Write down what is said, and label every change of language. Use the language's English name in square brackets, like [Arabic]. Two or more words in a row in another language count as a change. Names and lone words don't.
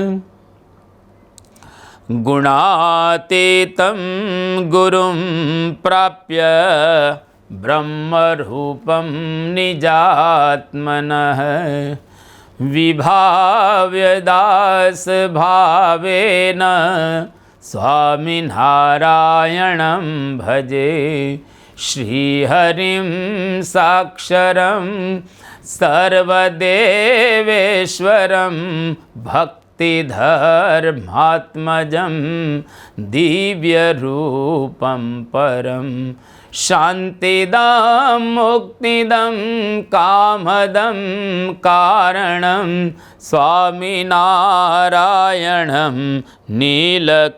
[Sanskrit] ગુણાતીતમ ગુરુમ પ્રાપ્ય બ્રહ્મરૂપમ નિજાત્મનઃ, વિભાવ્ય દાસ ભાવેન સ્વામિનારાયણં ભજે. શ્રીહરિમ સાક્ષરમ સર્વદેવેશ્વરમ ભક્તિ मुक्तिधर्मात्मजं दिव्यरूपं परं शान्तिदं मुक्तिदं कामदं कारणं स्वामिनारायणं नीलकण्ठं भजे श्रीहरिम्।